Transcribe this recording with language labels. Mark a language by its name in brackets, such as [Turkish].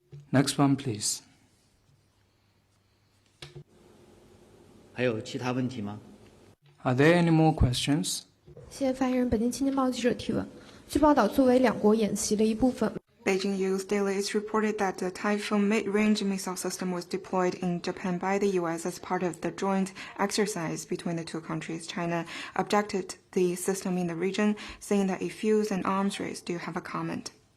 [English] Next one, please. [Chinese] 还有其他问题吗？ [English] Are there any more questions? [Chinese] 谢谢发言人。北京青年报记者提问：据报道，作为两国演习的一部分。 [English] Beijing News Daily is reported that the Typhon mid-range missile system was deployed in Japan by the U.S. as part of the joint exercise between the two countries. China objected the system in the region, saying that it fuels an arms race. Do you have a comment?